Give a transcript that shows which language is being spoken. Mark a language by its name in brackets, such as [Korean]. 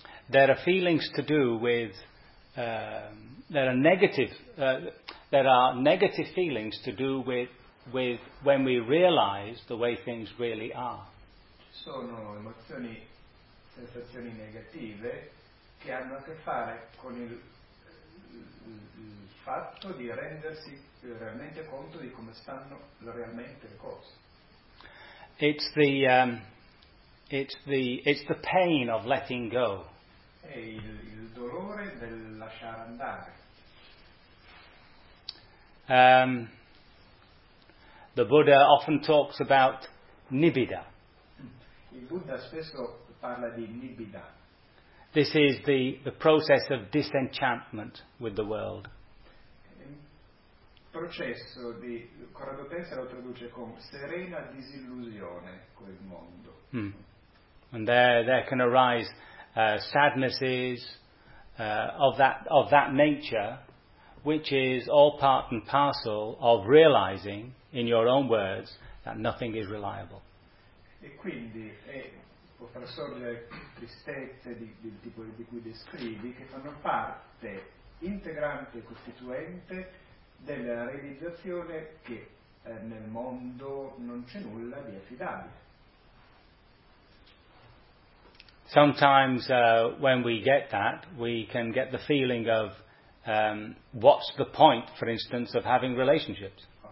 [English] There are feelings to do with there are negative feelings to do with when we realize the way things really are. [Italian] Sono emozioni, sensazioni negative che hanno a che fare con il il fatto di rendersi realmente conto di come stanno realmente le cose. [English] It's the pain of letting go. [Italian] È il dolore del lasciare andare. [English] The Buddha often talks about nibbida. [Italian] Il Buddha spesso parla di nibbida. [English] This is the process of disenchantment with the world. [Italian] Processo di, Corrado Tessera lo traduce con serena disillusione con il mondo. Mm. [English] And there can arise sadnesses of that nature, which is all part and parcel of realizing, in your own words, that nothing is reliable. [Italian] E quindi può far sorgere tristezze del tipo di cui descrivi, che fanno parte integrante e costituente della realizzazione che nel mondo non c'è nulla di affidabile. [English] Sometimes when we get that, we can get the feeling of what's the point, for instance, of having relationships.